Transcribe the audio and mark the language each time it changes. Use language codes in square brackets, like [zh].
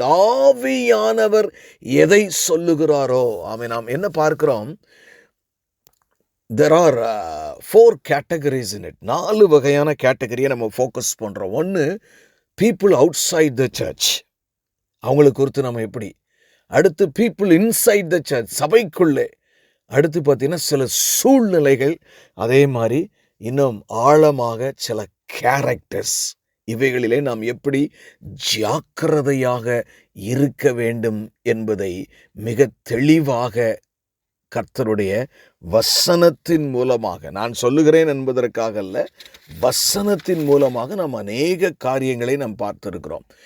[ta] ஆவியானவர் எதை சொல்லுகிறாரோ. ஆமென். நாம் என்ன பார்க்கிறோம்? [en] There are 4 categories in it. [ta] 4 வகையான கேட்டகரியை நம்ம ஃபோக்கஸ் பண்ணுறோம். ஒன்று, [en] people outside the church, [ta] அவங்களை குறித்து நம்ம எப்படி. [en] அடுத்து people inside the church, சபைக்குள்ளே. [ta] அடுத்து பார்த்தீங்கன்னா சில சூழ்நிலைகள். அதே மாதிரி இன்னும் ஆழமாக சில கேரக்டர்ஸ். இவைகளிலே நாம் எப்படி ஜாக்கிரதையாக இருக்க வேண்டும் என்பதை மிக தெளிவாக கர்த்தருடைய வசனத்தின் மூலமாக, நான் சொல்லுகிறேன் என்பதற்காக அல்ல, வசனத்தின் மூலமாக நாம் அநேக காரியங்களை நாம் பார்த்திருக்கிறோம்.